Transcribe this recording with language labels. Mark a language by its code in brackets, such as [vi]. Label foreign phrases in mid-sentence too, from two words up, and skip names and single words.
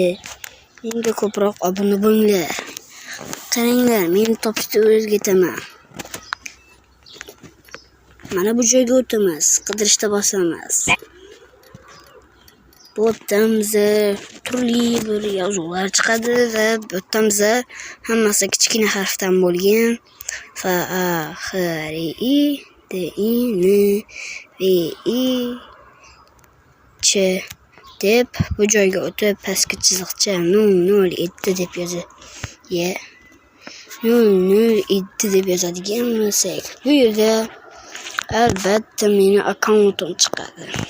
[uz] Menga ko'proq obuna bo'linglar. Qaranglar, men topishni o'rgataman. Mana bu joyga o'tamiz, qidirishda bosamiz. Bu yerda turli bir yozuvlar chiqadi va bu yerda hammasi kichkina harfdan bo'lgan. F-A-H-R-I-D-I-N-V-I-Ch deb bu joyga o'tib pastga chiziqcha 007 deb yozadi. 007 deb yozadigan bo'lsak, bu yerda albatta meni akkauntim chiqadi.